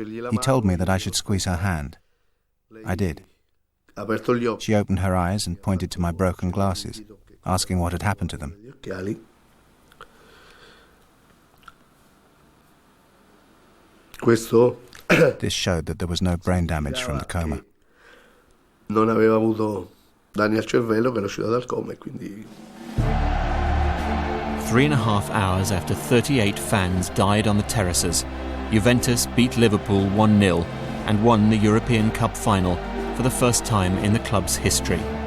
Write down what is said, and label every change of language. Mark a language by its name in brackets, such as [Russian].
[English] He told me that I should squeeze her hand. I did. She opened her eyes and pointed to my broken glasses, asking what had happened to them. This showed that there was no brain damage from the coma. [Italian] Non aveva avuto danni al cervello, che era uscito dal coma e quindi [English] 3.5 hours after 38 fans died on the terraces, Juventus beat Liverpool 1-0 and won the European Cup final for the first time in the club's history.